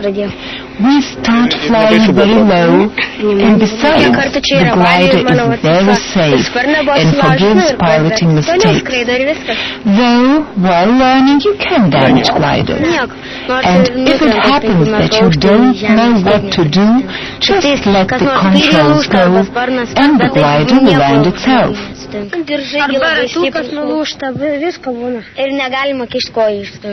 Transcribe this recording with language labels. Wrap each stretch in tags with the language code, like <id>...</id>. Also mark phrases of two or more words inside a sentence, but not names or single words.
<en>We start flying very low, and besides, the glider is very safe and forgives piloting mistakes. Though, while learning, you can damage gliders. And if it happens that you don't know what to do, just let the controls go, and the glider will land itself.</en> <lt>Arba ratukas nulūžta, viską būna. Ir negalima kišt kojų iš to.</lt>